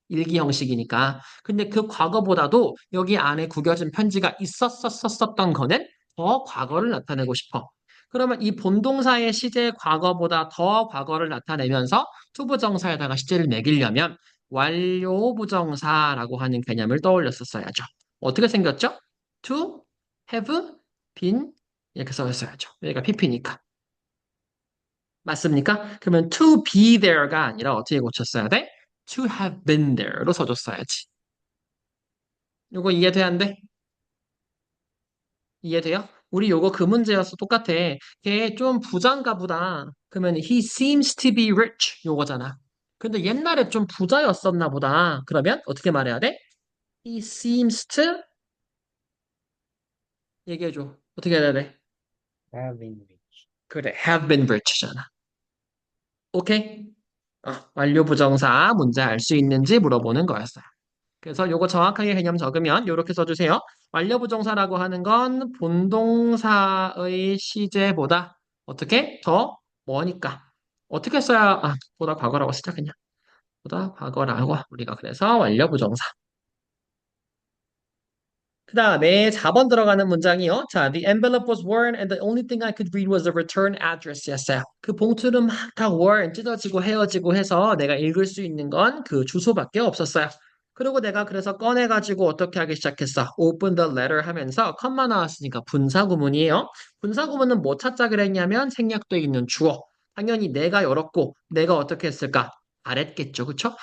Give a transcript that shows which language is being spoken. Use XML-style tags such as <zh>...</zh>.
<ko>일기 형식이니까. 근데 그 과거보다도 여기 안에 구겨진 편지가 있었었던 거는 더 과거를 나타내고 싶어. 그러면 이 본동사의 시제 과거보다 더 과거를 나타내면서 투부정사에다가 시제를 매기려면 완료부정사라고 하는 개념을 떠올렸었어야죠. 어떻게 생겼죠?</ko> <en>To have been</en> <ko>이렇게 써있어야죠. 여기가 PP니까. 맞습니까? 그러면</ko> <en>to be there</en> <ko>가 아니라 어떻게 고쳤어야 돼?</ko> <en>to have been there로</en> <ko>써줬어야지. 요거 이해돼, 안 돼? 이해돼요? 우리 요거 그 문제여서 똑같아. 걔 좀 부자인가 보다. 그러면</ko> <en>he seems to be rich</en> <ko>요거잖아. 근데 옛날에 좀 부자였었나 보다. 그러면 어떻게 말해야 돼?</ko> <en>he seems to</en> <ko>얘기해줘. 어떻게 해야 돼?</ko> <en>have been rich.</en> <ko>그래,</ko> <en>have been rich잖아.</en> <ko>오케이? 완료 부정사 문제 알 수 있는지 물어보는 거였어요. 그래서 요거 정확하게 개념 적으면 요렇게 써주세요. 완료 부정사라고 하는 건 본동사의 시제보다 어떻게 더 뭐니까 어떻게 써야 보다 과거라고 쓰자 그냥 보다 과거라고 우리가 그래서 완료 부정사. 그 다음에 4번 들어가는 문장이요.</ko> <en>자, the envelope was worn and the only thing I could read was the return address</en> <ko>였어요. 그 봉투는 막 다 worn, 찢어지고 헤어지고 해서 내가 읽을 수 있는 건 그 주소밖에 없었어요. 그리고 내가 그래서 꺼내가지고 어떻게 하기 시작했어?</ko> <en>open the letter</en> <ko>하면서 컴마 나왔으니까 분사구문이에요. 분사구문은 뭐 찾자 그랬냐면 생략돼 있는 주어. 당연히 내가 열었고 내가 어떻게 했을까? 바랬겠죠. 그쵸?</ko>